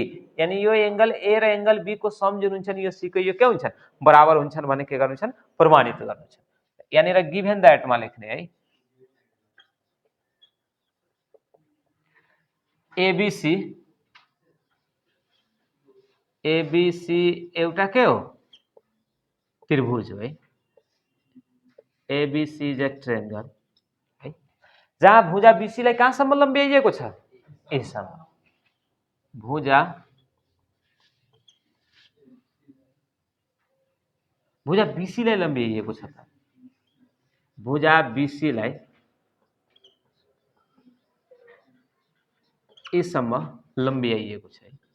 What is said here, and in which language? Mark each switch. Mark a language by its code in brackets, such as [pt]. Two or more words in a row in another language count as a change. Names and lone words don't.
[ne] यानी यो एंगल ए र एंगल बी को सम जुन हुन्छ नि यो सी को यो के हुन्छन्? बराबर हुन्छन् भने के गर्नु छन्? प्रमाणित गर्नु छ। यहाँनिर [en] given that [ne] मा लेख्ने है। एबीसी एबीसी एउटा के हो? त्रिभुज हो है। [en] ABC is a triangle [ne] है, जहाँ भुजा बीसी लाई कहाँसम्म लम्ब्याइएको छ? एसम्म। भुजा बीसी लाई लम्ब्याइएको छ त। भुजा बीसी लाई एसम्म लम्ब्याइएको छ।